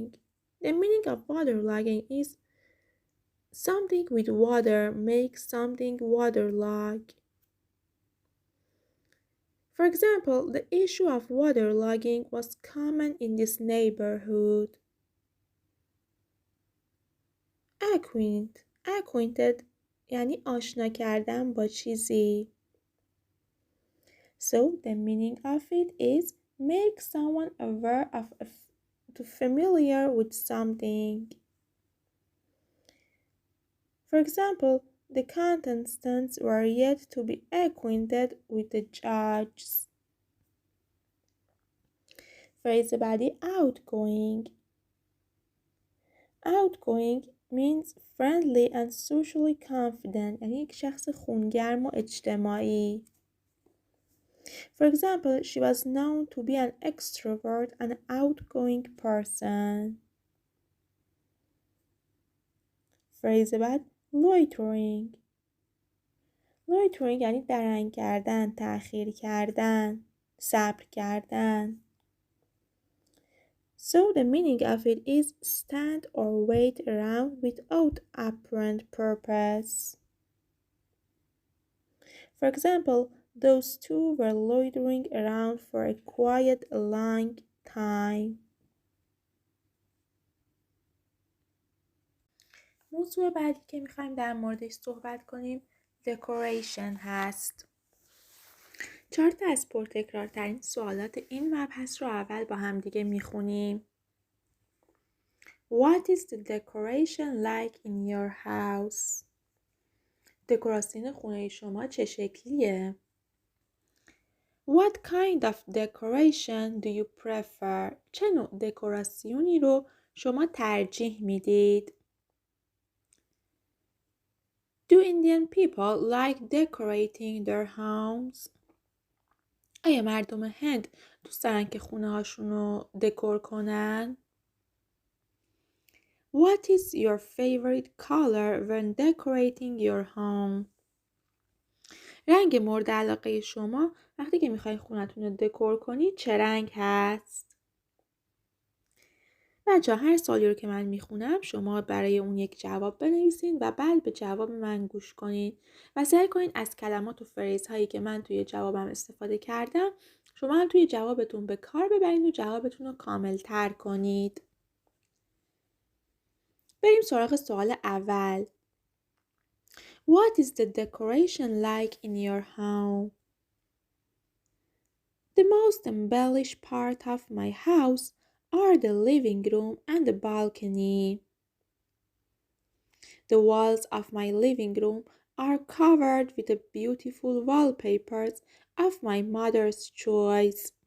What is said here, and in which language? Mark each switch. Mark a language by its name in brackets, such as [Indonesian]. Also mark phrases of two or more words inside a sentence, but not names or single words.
[English] The meaning of waterlogging is something with water makes something waterlogged. For example, the issue of waterlogging was common in this neighborhood. [Persian] Acquainted یعنی آشنا کردن با چیزی. [English] So the meaning of it is make someone aware of to familiar with something. For example, the contestants were yet to be acquainted with the judges. [Persian] Phrase بعدی outgoing. [English] Outgoing means friendly and socially confident [Persian] یعنی یک شخص خونگرم و اجتماعی. [English] For example, she was known to be an extrovert and outgoing person. [Persian] Phrase بعد loitering. Loitering یعنی درنگ کردن، تأخیر کردن، صبر کردن. [English] So the meaning of it is stand or wait around without apparent purpose. For example, those two were loitering around for a quiet long time. [Persian] موضوع بعدی که میخوایم در موردش صحبت کنیم دکوریشن هست. 4 از پرتکرارترین سوالات این مبحث رو اول با هم دیگه میخونیم. [English] What is the decoration like in your house? [Persian] دکوراسیون خونه شما چه شکلیه؟ [English] What kind of decoration do you prefer? [Persian] چه نوع دکوراسیونی رو شما ترجیح میدید؟ [English] Do Indian people like decorating their homes? [Persian] آیا مردم هند دوست دارن که خونه هاشون رو دکور کنن؟ [English] What is your favorite color when decorating your home? [Persian] رنگ مورد علاقه شما وقتی که میخواین خونتون رو دکور کنید چه رنگ هست؟ بچه هر سوالی رو که من میخونم شما برای اون یک جواب بنویسین و بعد به جواب من گوش کنید و سعی کنید از کلمات و فریز هایی که من توی جوابم استفاده کردم شما هم توی جوابتون به کار ببرید و جوابتون رو کامل تر کنید. بریم سراغ سوال اول. [English] What is the decoration like in your home? The most embellished part of my house are the living room and the balcony. The walls of my living room are covered with the beautiful wallpapers of my mother's choice.